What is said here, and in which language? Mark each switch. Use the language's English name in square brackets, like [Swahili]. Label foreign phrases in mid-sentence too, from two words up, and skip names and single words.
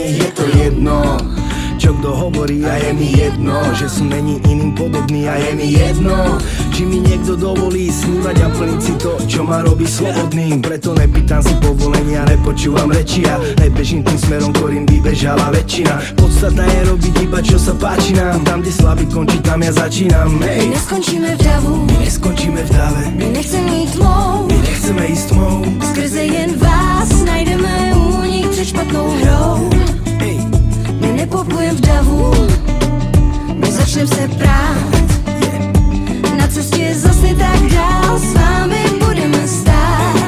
[Slovak] Je to jedno, čo kto hovorí, a je mi jedno, že som není iným podobný, a je mi jedno, či mi niekto dovolí snívať a plniť si to, čo ma robí slobodným. Preto nepýtam si povolenia, nepočúvam reči a nebežím tým smerom, ktorým by bežala väčšina. Podstatná je robiť iba, čo sa páči nám. Tam, kde slabý končí, tam ja začínam. [Czech] My neskončíme v davu, [Slovak] my neskončíme v dáve, [Czech] my nechceme jít tmou, [Slovak] my nechceme ísť tmou. [Czech] Skrze jen vás najdeme únik před špatnou hrou. My nepoplujem v davu, my začnem se prát. Na cestě zase tak dál s vámi budeme stát.